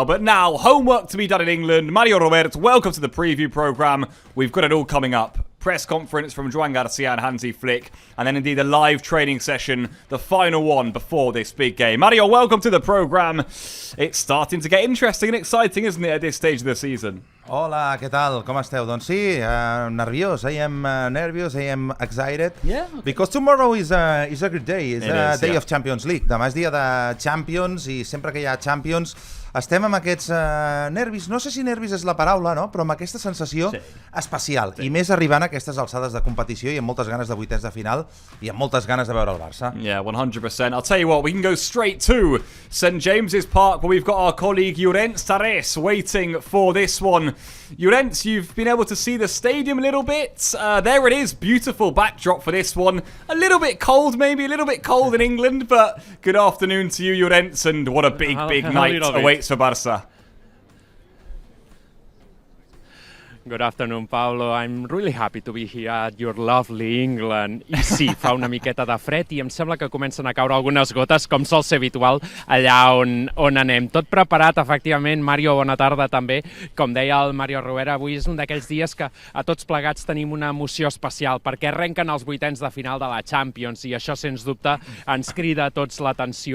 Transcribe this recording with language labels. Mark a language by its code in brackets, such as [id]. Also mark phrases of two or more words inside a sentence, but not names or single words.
[en] But now, homework to be done in England. Mario Roberto, welcome to the preview programme. We've got it all coming up. Press conference from Joan Garcia and Hansi Flick, and then indeed a live training session, the final one before this big game. Mario, welcome to the programme. It's starting to get interesting and exciting, isn't it, at this stage of the season? [ca] Hola, què tal? Com esteu? Doncs sí, nerviós. [en] I am nervous, I am excited. Yeah. Because tomorrow is a good day. It's a day yeah. of Champions League. [ca] Demà és dia de Champions i sempre que hi ha Champions estem amb aquests nervis. No sé si nervis és la paraula, no? Però amb aquesta sensació especial. I més arribant a aquestes alçades de competició i amb moltes ganes de vuitens de final i amb moltes ganes de veure el Barça. [en] Yeah, 100%. I'll tell you what, we can go straight to St James's Park where we've got our colleague Llorenç Tarrés waiting for this one. Llorenç, you've been able to see the stadium a little bit. There it is, beautiful backdrop for this one. A little bit cold, maybe a little bit cold in England, but good afternoon to you, Llorenç, and what a big night awaits for Barça. Good afternoon, Pablo. I'm really happy to be here at your lovely England. [ca] I sí, fa una miqueta de fred i em sembla que comencen a caure algunes gotes, com sol ser habitual, allà on anem. Tot preparat, efectivament. Mario, bona tarda també. Com deia el Mario Rovera, avui és un d'aquells dies que a tots plegats tenim una emoció especial, perquè arrenquen els vuitens de final de la Champions i això, sens dubte, ens crida a tots l'atenció.